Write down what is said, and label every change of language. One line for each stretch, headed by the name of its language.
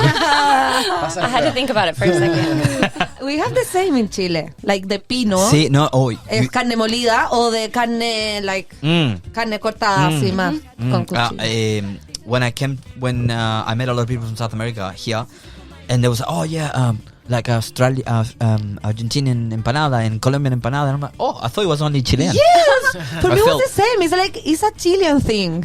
English: I had to think about it for a second. We have the same in Chile. Like the pino.
Spanish: Sí, no, hoy. Es carne molida o de carne, like, carne cortada así más con cuchillo.
English: When I met a lot of people from South America here, and there was like Australia, Argentinian empanada and Colombian empanada, and I'm like, I thought it was only Chilean. Yes! For I me it felt- was the same. It's like, it's a Chilean thing.